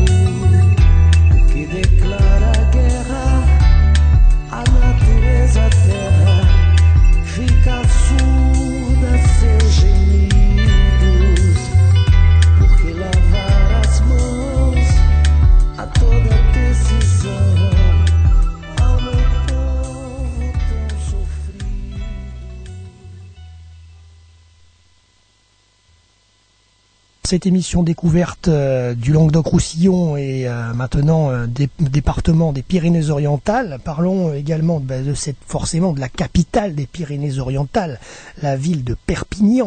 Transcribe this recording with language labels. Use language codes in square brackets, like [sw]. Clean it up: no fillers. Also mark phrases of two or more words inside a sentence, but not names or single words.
[pt] O que declara guerra à natureza terra fica surda a seus gemidos. Porque lavar as mãos a toda decisão ao meu povo tão sofrido. [fr] Cette émission découverte du Languedoc-Roussillon et maintenant des départements des Pyrénées-Orientales. Parlons également forcément de la capitale des Pyrénées-Orientales, la ville de Perpignan.